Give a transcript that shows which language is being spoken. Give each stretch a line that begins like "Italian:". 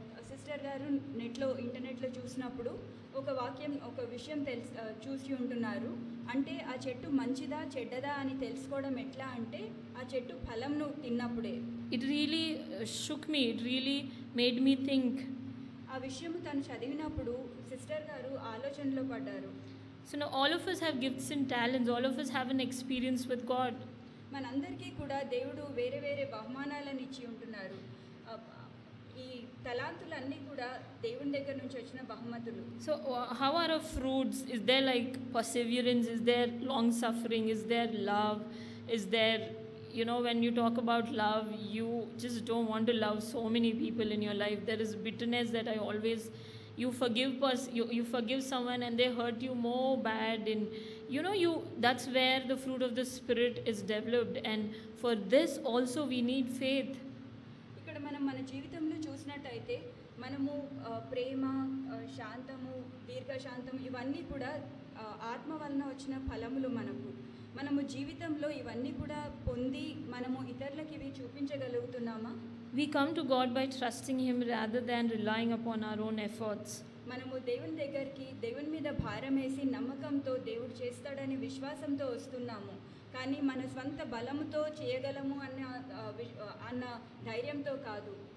Telugu: Sister గారు ఇంటర్నెట్లో చూసినప్పుడు ఒక విషయం చూసి ఉంటున్నారు. అంటే ఆ చెట్టు మంచిదా చెడ్డదా అని తెలుసుకోవడం ఎట్లా అంటే ఆ చెట్టు ఫలంను తిన్నప్పుడే.
English: It really shook me. It really made me think.
Telugu: ఆ విషయం తను చదివినప్పుడు సిస్టర్ గారు ఆలోచనలో పడ్డారు.
English: So now all of us have gifts and talents. All of us have an experience with God.
Telugu: మనందరికీ కూడా దేవుడు వేరే వేరే బహుమానాలను ఇచ్చి ఉంటున్నారు. ఈ తలాంతులన్నీ కూడా దేవుని దగ్గర నుంచి వచ్చిన బహుమతులు.
English: So how are our fruits? Is there like perseverance? Is there long suffering? Is there love? Is there, you know, when you talk about love, you just don't want to love so many people in your life. There is bitterness that I always, you forgive someone and they hurt you more bad, and you know, that's where the fruit of the Spirit is developed, and for this also we need faith.
Telugu: ఇక్కడ మనం మన జీవితంలో చూసినట్టయితే మనము ప్రేమ, శాంతము, దీర్ఘశాంతం ఇవన్నీ కూడా ఆత్మ వలన వచ్చిన ఫలములు. మనము జీవితంలో ఇవన్నీ కూడా పొంది మనము ఇతరులకు ఇవి చూపించగలుగుతున్నామా?
English: We come to God by trusting Him rather than relying upon our own efforts.
Telugu: మనము దేవుని దగ్గరికి దేవుని మీద భారం వేసి నమ్మకంతో దేవుడు చేస్తాడని విశ్వాసంతో వస్తున్నాము, కానీ మన స్వంత బలముతో చేయగలము అన్న ధైర్యంతో కాదు.